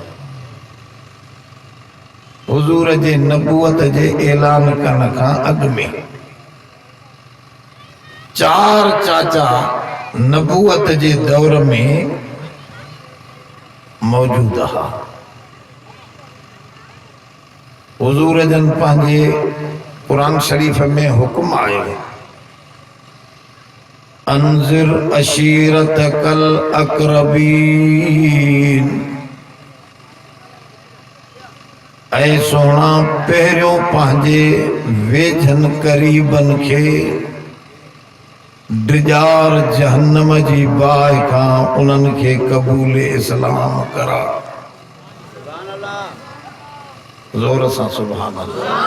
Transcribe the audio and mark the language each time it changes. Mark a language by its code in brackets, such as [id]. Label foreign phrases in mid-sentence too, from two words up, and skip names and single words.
[sd] हुजूर जे नबूवत जे ऐलान करण खां अॻु में 4 चाचा नबूवत जे दौर में मौजूद हा। हुजूर जन पंहिंजे कुरान शरीफ में हुक्म आयो [ar] أنذر عشيرتك الأقربين. [sd] ऐ सोना पहिरियों पंहिंजे वेझनि करीबन खे डिजार जहन्नम जी बाहि खां उन्हनि खे क़बूल इस्लाम करा। ज़ोर सां [ar] سبحان الله.